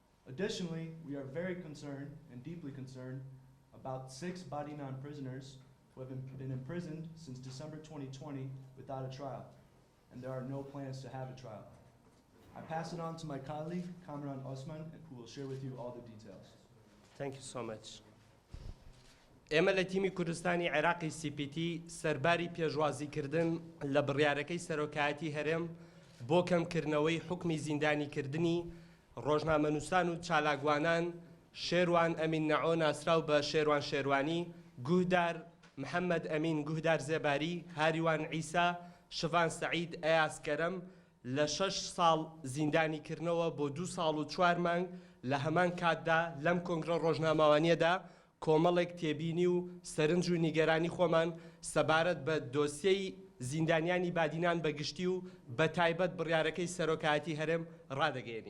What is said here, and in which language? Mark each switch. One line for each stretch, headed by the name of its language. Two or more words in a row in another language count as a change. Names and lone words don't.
English: Additionally, we are very concerned and deeply concerned about 6 Badinan prisoners who have been imprisoned since December 2020 without a trial, and there are no plans to have a trial. I pass it on to my colleague, Kamran Osman, who will share with you all the details. Thank you so much.
Central Kurdish: ئێمە لە تیمی کوردستانی عێراقی CPT سەرباری پێشوازیکردن لە بڕیارەکەی سەرۆکایەتی هەرێم بۆ کەمکردنەوەی حکمی زیندانیکردنی ڕۆژنامەنووسان و چالاکوانان شێروان ئەمین نەعۆ ناسراو بە شێروان شێروانی، گوهدار محەممەد ئەمین گوهدار زێباری، هاریوان عیسا، شڤان سەعید ئەیاسکەرەم لە 6 ساڵ زیندانیکردنەوە بۆ 2 ساڵ و 4 مانگ لە هەمان کاتدا لەم کۆنگرە ڕۆژنامەوانیەدا کۆمەڵێک تێبینی و سەرنج و نیگەرانی خۆمان سەبارەت بە دۆسیەی زیندانیانی بادینان بەگشتی و بە تایبەت بڕیارەکەی سەرۆکایەتی هەرێم ڕادەگەێنین.